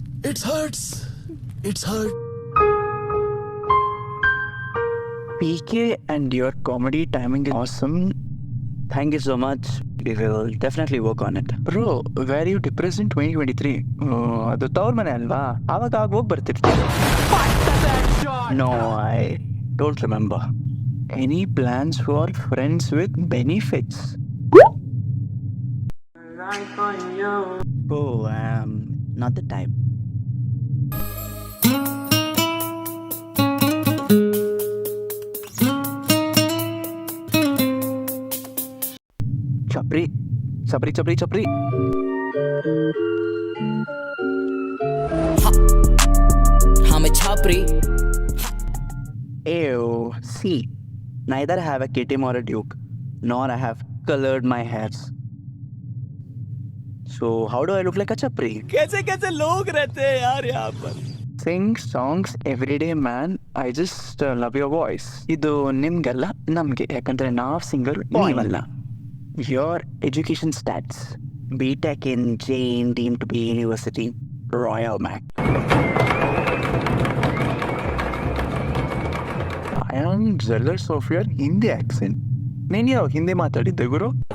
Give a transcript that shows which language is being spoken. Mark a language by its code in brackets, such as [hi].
[en] It hurts. It's hurt. PK and your comedy timing is awesome. Thank you so much. We will definitely work on it. Bro, were you depressed in 2023? [kn] ಅದು ತವ್ರ ಮನೆ ಅಲ್ವಾ, ಆವಾಗ ಹೋಗಿ ಬರ್ತಿರ್ತೀನಿ. [en] No, I don't remember. Any plans for friends with benefits? Oh, not the type. Chapri. I'm a chapri. Ew, see, neither I have a KTM or a Duke, nor I have colored my hairs. So how do I look like a chapri? [hi] कैसे लोग रहते हैं यार यहाँ पर? [en] Sing songs everyday man. I just love your voice. [kn] ಇದು ನಿಮ್ಗಲ್ಲ, ನಮ್ಗೆ, ಯಾಕಂದ್ರೆ ನಾವ್ singer, ನೀವಲ್ಲ. [en] Your education stats: BTech in Jain deemed to be University, Royal Mac. I am jealous of your Hindi accent. [kn] ನೀನು ಯಾವ ಹಿಂದಿ ಮಾತಾಡಿದ್ದೆ ಗುರು?